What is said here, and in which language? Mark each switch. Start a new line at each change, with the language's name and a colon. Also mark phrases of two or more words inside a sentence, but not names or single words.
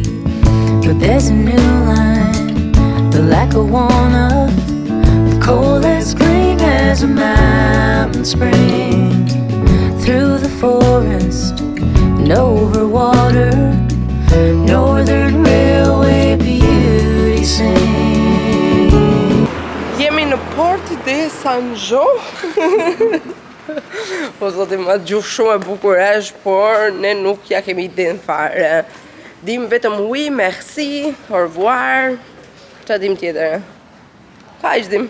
English: But there's a new line, the lack of walnut, the cold as green as a mountain spring. Through the forest and over water, Northern Railway beauty sing.
Albanian: Jemi në Port de Sanjo. Po zoti ma gjuhë shumë e bukur është, por ne nuk ja kemi din fare. Dim vetëm
French: oui, merci, au revoir.
Albanian: Qa dim tjetër? Ka ish dim?